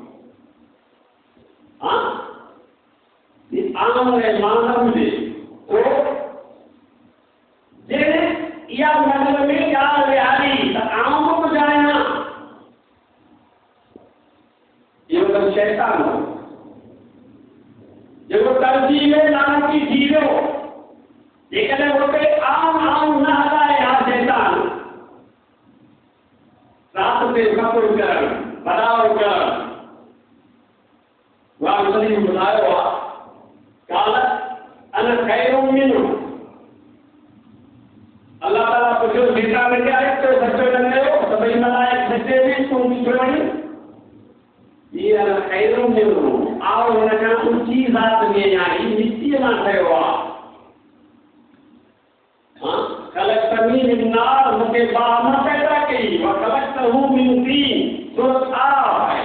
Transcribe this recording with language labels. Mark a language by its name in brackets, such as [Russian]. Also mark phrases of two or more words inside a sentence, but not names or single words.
[Sindhi] हा आऊं ऐं मां न हुजे तो जॾहिं इहा मतलब में ॻाल्हि विहारी त आऊं बि ॿुधायां, इहो त शैतान हो जेको तरजीह में लानती थी वियो। जेकॾहिं उते आऊं न हलाए हा शैतान, राति ते कपुर करणु, बड़ाओ करणु, उहा सॼी ॿुधायो आहे। [Arabic] قال انا خير منه, [Sindhi] अल्लाह ताला पुछियो जेका में आहे तो सचो न कयो, सभई मलाइक सचे में तूं छो वणी? ये [Arabic] أنا خير منه, [Sindhi] आओ हिन खां ऊंची ज़ात में आई, मिटीअ मां ठहियो आहे। [Arabic] خلقتني من نار, [Sindhi] मूंखे बाहि मां पैदा कई, [Arabic] وخلقته من طين, [Sindhi] सूरत आराफ़ आहे।